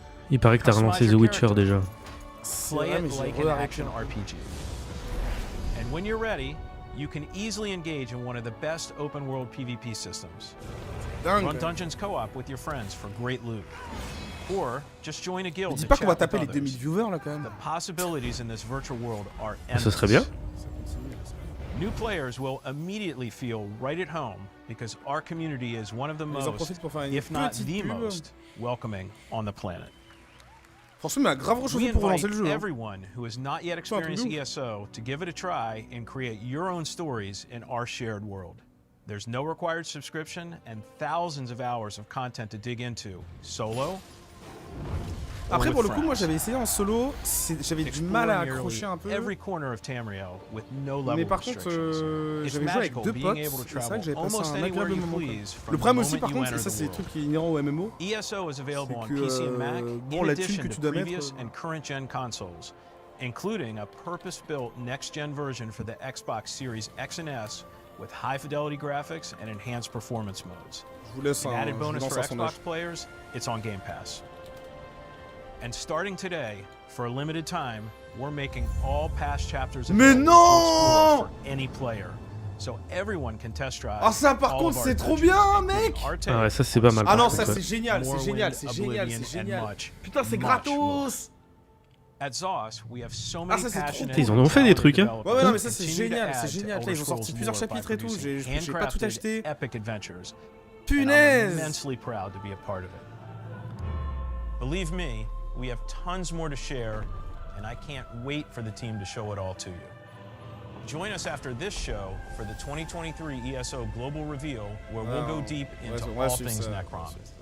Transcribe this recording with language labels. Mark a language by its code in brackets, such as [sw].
[fr] Il paraît que t'as relancé The Witcher déjà. [en] Play it like an action RPG. And when you're ready, you can easily engage in one of the best open-world PvP systems. Run dungeons co-op with your friends for great loot. Or just join a guild to chat with others. The possibilities in this virtual world are endless. [fr] Ça serait bien. [en] New players will immediately feel right at home because our community is one of the most, if not the most, welcoming on the planet. [fr] Franchement, il m'a grave rechauffé pour relancer le jeu. [en] We invite everyone who has not yet experienced ESO to give it a try and create your own stories in our shared world. There's no required subscription and thousands of hours of content to dig into, solo. [fr] Après, pour le coup, moi j'avais essayé en solo, j'avais du mal à accrocher un peu. Mais par contre, j'avais joué avec deux potes, et c'est vrai que j'avais passé un agréable moment. Le problème aussi, par contre, ça c'est des trucs qui est inhérent au MMO, c'est que bon, la thune que tu dois mettre. [en] Including a purpose-built next-gen version for the Xbox Series X and S with high-fidelity graphics and enhanced performance modes. An added bonus for Xbox players, it's on Game Pass. And starting today, for a limited time, we're making all past chapters available for any player. So everyone can test drive. [fr] Ah ça par contre c'est trop bien mec. Ah ouais, ça c'est pas mal. Ah non ça c'est génial, c'est génial. Putain c'est gratos. [en] At ZOS, we have so many passionate. [fr] Ils en ont fait des trucs hein. Ouais non mais ça c'est génial, c'est génial. Là, ils ont sorti plusieurs chapitres et tout, j'ai pas tout acheté. Punaise. [en] Immensely proud to be a part of it. Believe me, we have tons more to share, and I can't wait for the team to show it all to you. Join us after this show for the 2023 ESO Global Reveal, where we'll go deep into all things Necrom.